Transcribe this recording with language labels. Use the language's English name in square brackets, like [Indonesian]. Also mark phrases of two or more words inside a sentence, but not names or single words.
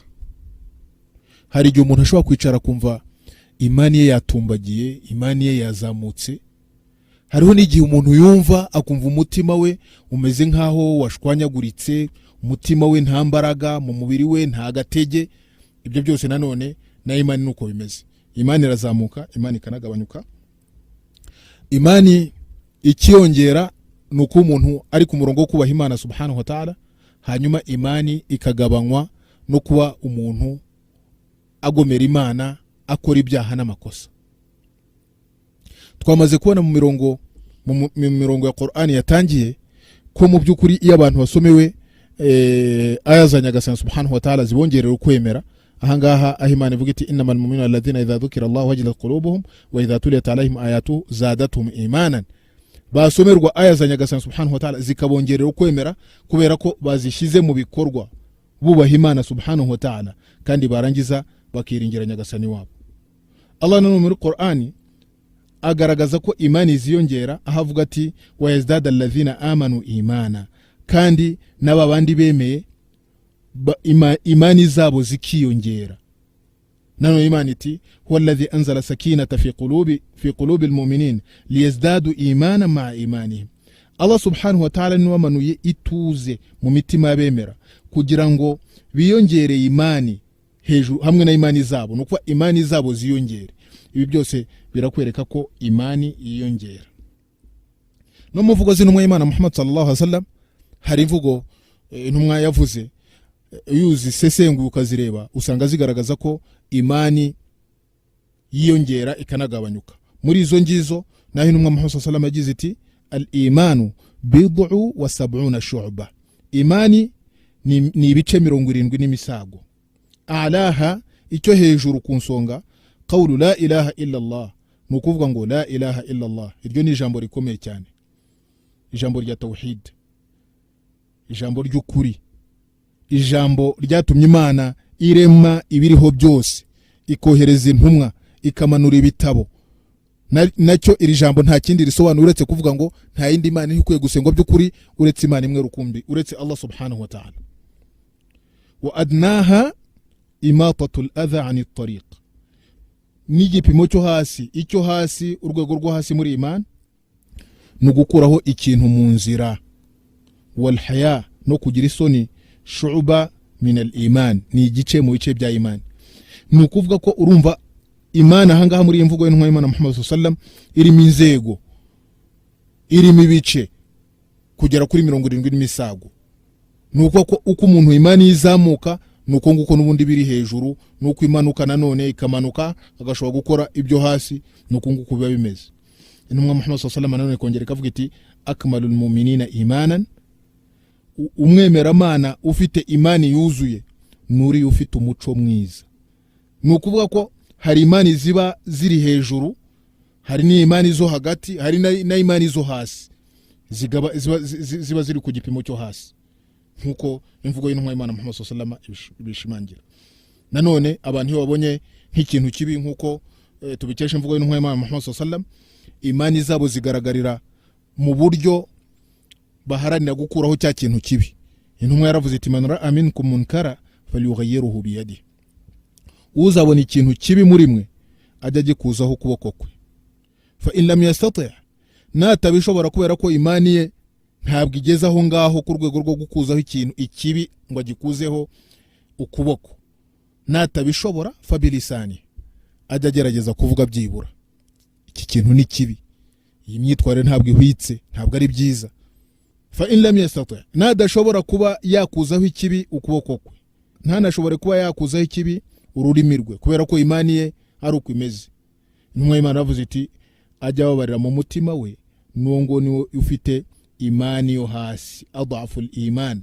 [Kinyarwanda] Hari igihe umuntu ashobora kwicara kumva imani ye yatumbagiye, imani ye yazamutse. Hariho n'igihe umuntu yumva akumva umutima we umeze nkaho washwanyaguritse, umutima we nta mbaraga, mu mubiri we nta gatege. Ibyo byose nanone na imani nuko bimeze. Imani irazamuka, imani ikanagabanyuka. Imani ikiyongera nuko umuntu ari ku murongo wo kubaha Imana [Arabic] سبحانه وتعالى, [Kinyarwanda] hanyuma imani ikagabanywa no kuba umuntu agomera Imana, akora ibyaha n'amakosa. Twamaze kubona mu mirongo ya Qur'ani yatangiye ko mu by'ukuri iyo abantu basomewe aya za Nyagasani [Arabic] سبحانه وتعالى [Kinyarwanda] zibongerera ukwemera. Ahangaha aho Imana ivuga iti [Arabic] إنما المؤمنون الذين إذا ذكر الله وجلت قلوبهم وإذا تليت عليهم آياته زادتهم إيمانا. [Kinyarwanda] Basomerwa aya za Nyagasani [Arabic] سبحانه وتعالى [Kinyarwanda] zikabongerera ukwemera, kubera ko bazishize mu bikorwa bubaha Imana [Arabic] سبحانه وتعالى, [Kinyarwanda] kandi barangiza bakiringira Nyagasani wabo. Allah nanone muri Qur'ani agaragaza ko imani ziyongera, ahavuga ati [Arabic] ويزداد الذين آمنوا إيمانا, [Kinyarwanda] kandi n'abandi bemeye imani zabo zikiyongera. Nanone Imana iti [Arabic] هو الذي أنزل السكينة في قلوب المؤمنين ليزدادوا إيمانا مع إيمانهم. [Kinyarwanda] Allah [Arabic] سبحانه وتعالى [Kinyarwanda] ni wamanuye ituze mu mitima y'abemera kugira ngo biyongere imani hejuru hamwe na imani zabo, nuko imani zabo ziyongere. Ibi byose birakwereka ko imani yiyongera. No muvugo z'intumwa y'Imana Muhammad [Arabic] صلى الله عليه وسلم, [Kinyarwanda] hari imvugo intumwa yavuze yuzi sesengu ukazireba usanga zigaragaza ko imani yiyongera ikanagabanyuka. Muri izo ngizo naho intumwa Muhammad [Arabic] صلى الله عليه وسلم [Kinyarwanda] yagize iti [Arabic] الإيمان بضع وسبعون شعبة. [Kinyarwanda] Imani ni ibice 70 n'imisago. [Arabic] Alaha, [Kinyarwanda] icyo hejuru ku nsonga, [Arabic] قول لا إله إلا الله, [Kinyarwanda] nukuvuga ngo [Arabic] لا إله إلا الله. [Kinyarwanda] Iryo ni ijambo rikomeye cyane, ijambo rya tawhid, ijambo ry'ukuri, ijambo ryatumye Imana irema ibiriho byose, ikohereza intumwa, ikamanura ibitabo. Nacyo iri jambo nta kindi risobanura uretse kuvuga ngo nta yindi Imana ikwiye gusengwa by'ukuri uretse Imana imwe rukumbi, uretse Allah [Arabic] سبحانه وتعالى. وأدناها إماطة الأذى عن الطريق. [Kinyarwanda] N'igipimo cyo hasi, icyo hasi, urwego rwo hasi muri imani no gukuraho ikintu mu nzira. [Arabic] والحياء, [Kinyarwanda] no kugira isoni, [Arabic] شعبة من الإيمان, [Kinyarwanda] ni igice mu bice bya imani. Nukuvuga ko urumva Imana ahangaha muri imvugo y'intumwa y'Imana Muhammad [Arabic] صلى الله عليه وسلم [Kinyarwanda] irimo inzego, irimo ibice kugera kuri 70 n'imisago. Nuko ko uko umuntu imani izamuka nuko nguko n'ubundi biri hejuru, nuko imanuka nanone ikamanuka agashobora gukora ibyo hasi, nuko nguko biba bimeze. Intumwa Muhammad [Arabic] صلى الله عليه وسلم [Kinyarwanda] nanone kongera ikavuga iti [Arabic] أكمل المؤمنين إيمانا, [Kinyarwanda] umwemeramana ufite imani yuzuye nuri ufite umuco mwiza. Nukuvuga ko hari imani ziba ziri hejuru, hari ni imani zo hagati, hari na imani zo hasi, ziba ziri ku gipimo cyo hasi, nkuko imvugo y'intumwa y'Imana Muhammad [Arabic] صلى الله عليه وسلم [Kinyarwanda] ibishimangira. Nanone abantu iyo babonye nk'ikintu kibi, nkuko tubikesha imvugo y'intumwa y'Imana Muhammad [Arabic] صلى الله عليه وسلم, [Kinyarwanda] imani zabo zigaragarira mu buryo baharanira gukuraho cya kintu kibi. Intumwa yaravuze iti [Arabic] من رأى منكم منكرا فليغيره بيده. [Kinyarwanda] Uzabona ikintu kibi muri mwe ajya gikuzaho kuboko kwe. [Arabic] فإن لم يستطع', [Kinyarwanda] natabishobora kubera ko imani ye ntabwo igeze aho ngaho ku rwego rwo gukuzaho ikintu ikibi ngo agikuzeho ukuboko, natabishobora [Arabic] فبلسانه, [Kinyarwanda] ajya gerageza kuvuga byibura iki kintu ni kibi, iyi myitwarire ntabwo ihwitse, ntabwo ari byiza. [Arabic] فإن لم يستطع, [Kinyarwanda] nadashobora kuba yakuzaho ikibi ukuboko kwe, ntanashobore kuba yakuzaho ikibi ururimi rwe, kubera ko imani ye ari uko imeze. Intumwa y'Imana yavuze iti ajya babarira mu mutima we, nungo niwe ufite imani yo hasi, [Arabic] أضعف الإيمان.